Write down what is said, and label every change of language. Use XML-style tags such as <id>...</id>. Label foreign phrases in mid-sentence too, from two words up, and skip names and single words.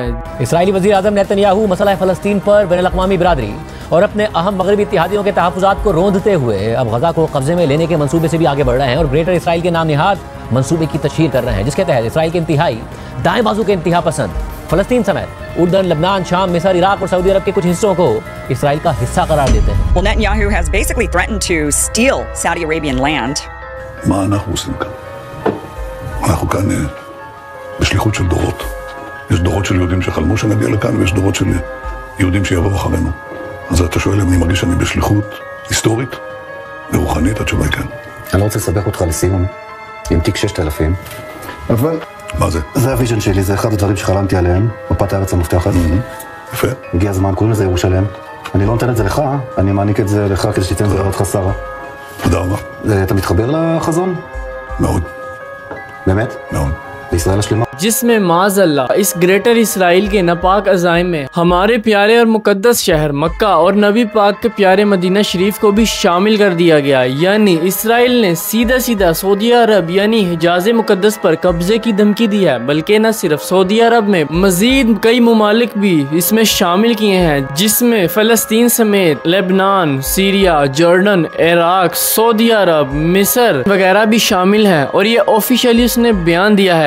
<ur>اسرائیلی وزیر اعظم نیتن یاہو مسئلہ فلسطین پر بین الاقوامی برادری اور اپنے اہم مغربی اتحادیوں کے تحفظات کو روندتے ہوئے اب غزہ کو قبضے میں لینے کے منصوبے سے بھی آگے بڑھ رہے ہیں اور گریٹر اسرائیل کے نام نہاد منصوبے کی تشہیر کر رہے ہیں، جس کے تحت اسرائیل کے انتہائی دائیں بازو کے انتہا پسند فلسطین سمیت اردن، لبنان، شام، مصر، عراق اور سعودی عرب کے کچھ حصوں کو اسرائیل کا حصہ قرار دیتے ہیں.</ur> <en>Well, Netanyahu has basically threatened to steal Saudi Arabian land.</en> <he>מה אנחנו עושים כאן? אנחנו כאן בשליחות של דורות. יש דורות של יהודים שחלמו שנגיע לכאן ויש דורות של יהודים שיבואו אחרינו. אז אתה שואל אם אני מרגיש שאני בשליחות היסטורית ורוחנית? התשובה היא כן. אני לא רוצה לסבך אותך לסיום עם תיק 6000, אבל מה זה? זה הוויז'ן שלי, זה אחד הדברים שחלמתי עליהם, מפת הארץ המובטחת. יפה. הגיע הזמן, קוראים לזה ירושלם. אני לא נותן את זה לך, אני מעניק את זה לך כדי שתיתן זה אותך שרה. תודה רבה. אתה מתחבר לחזון? מאוד. באמת? מאוד. לישראל השלמה.</he> <ur>جس میں معاذ اللہ اس گریٹر اسرائیل کے ناپاک عزائم میں ہمارے پیارے اور مقدس شہر مکہ اور نبی پاک کے پیارے مدینہ شریف کو بھی شامل کر دیا گیا. یعنی اسرائیل نے سیدھا سیدھا سعودی عرب یعنی حجاز مقدس پر قبضے کی دھمکی دی ہے، بلکہ نہ صرف سعودی عرب میں مزید کئی ممالک بھی اس میں شامل کیے ہیں، جس میں فلسطین سمیت لبنان، سیریا، جارڈن، عراق، سعودی عرب، مصر وغیرہ بھی شامل ہیں اور یہ آفیشلی اس نے بیان دیا ہے.</ur>